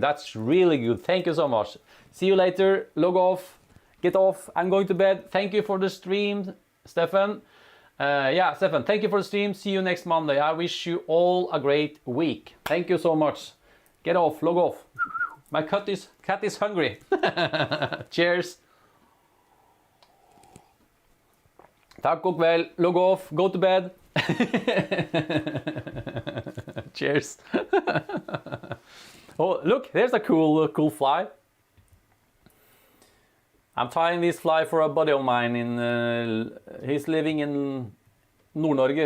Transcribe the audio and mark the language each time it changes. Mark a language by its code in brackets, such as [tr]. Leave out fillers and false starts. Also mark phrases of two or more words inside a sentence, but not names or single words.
[en] That's really good. Thank you so much. See you later. Log off. Get off. I'm going to bed. Thank you for the stream, Stefan. Yeah, Stefan, thank you for the stream. See you next Monday. I wish you all a great week. Thank you so much. Get off. Log off. My cat is hungry. Cheers. [no] Takk og kveld. [en] Log off. Go to bed. Cheers. Oh, look, there's a cool fly. I'm tying this fly for a buddy of mine he's living in Nord-Norge.